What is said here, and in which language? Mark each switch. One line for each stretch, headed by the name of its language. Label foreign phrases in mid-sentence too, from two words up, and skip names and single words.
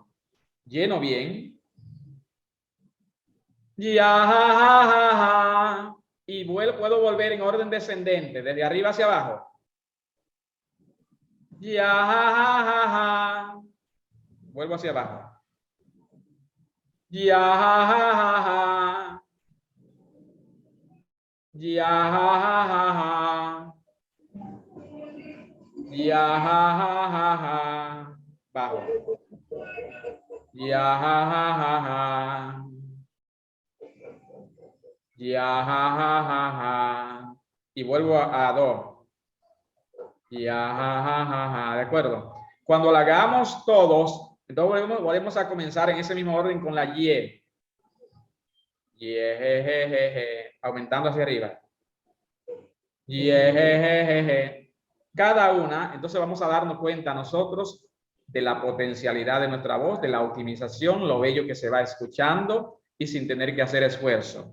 Spanish: Lleno bien. Ya, ja, ja, ja, ja. Y puedo volver en orden descendente, desde arriba hacia abajo. Ya, ja, ja, ja, ja. Vuelvo hacia abajo. Ya, ja, ja, ja, ja. Ya, ja, ja, ja, ja. Ya, ja, ja, ja, ja. Bajo. Ya, ja, ja, ja, ja. Ya, ja, ja, ja, ja. Y vuelvo a do. Ya, ja, ja, ja, ja. ¿De acuerdo? Cuando la hagamos todos, entonces volvemos a comenzar en ese mismo orden con la Y. Y, aumentando hacia arriba. Y, cada una, entonces vamos a darnos cuenta nosotros de la potencialidad de nuestra voz, de la optimización, lo bello que se va escuchando y sin tener que hacer esfuerzo.